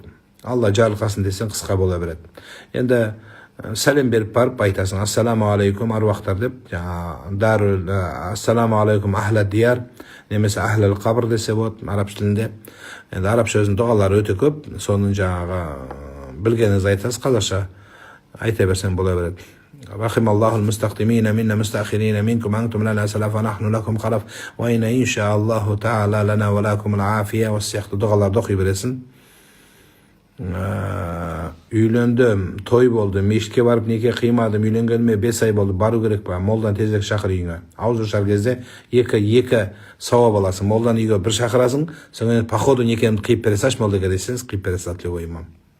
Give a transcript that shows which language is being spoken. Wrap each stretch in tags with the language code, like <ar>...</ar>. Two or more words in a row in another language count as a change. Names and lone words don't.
<kk>Алла жарылқасын десең қысқа бола береді. Енді сәлем беріп барып айтасың,</kk> <ar>السلام عليكم</ar> <kk>аруақтар деп,</kk> <ar>السلام عليكم أهل الديار,</ar> <kk>немесе</kk> <ar>أهل القبر</ar> <kk>десе болады араб тілінде. Енді араб сөзінің дұғалары өте көп, соның жаңағы білгеніңіз айтасыз, қазақша айта берсең бола береді.</kk> <ar>رحم الله المستقدمين منا المستأخرين منكم أنتم لنا سلفا نحن لكم خلف وإنا إن شاء الله تعالى لنا ولكم العافية و</ar> <kk>сияқты дұғаларды оқи бересің. Үйлендім, той болды, мешітке барып неке қимадым, үйленгеніме 5 ай болды, бару керек па? Молдан тезірек шақыр үйіңе. Ауыз ашар кезде екі сауап аласың. Молдан үйге бір шақырасың, содан</kk> <ru>по ходу</ru> <kk>некемді қиып бересаш, молдаға десеңіз, қиып бересіз, атлеуі имам.</kk>